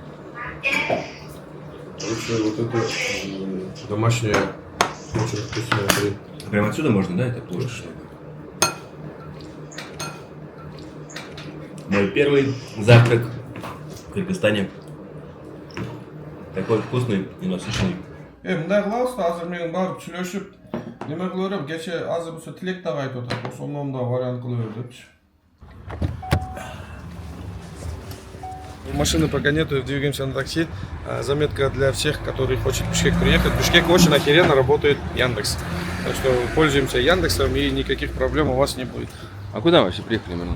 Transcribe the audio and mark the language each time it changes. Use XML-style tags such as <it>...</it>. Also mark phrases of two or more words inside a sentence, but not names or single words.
<ru>Лучше вот это домашняя, очень вкусная хрень. Прямо отсюда можно, да, это плов? Мой первый завтрак в Кыргызстане. Такой вкусный и насыщенный.</ru> <ky>Мындай кылабыз да, азыр менин барып сүйлөшүп неме кыла берем, кече азыр болсо тилек дагы айтып атат, ошондон да вариант кыла бер депчи.</ky> <ru>Машины пока нету, двигаемся на такси. Заметка для всех, которые хотят в Бишкек приехать. В Бишкеке очень охеренно работает Яндекс. Так что пользуемся Яндексом и никаких проблем у вас не будет. А куда мы вообще приехали, Мирон?</ru>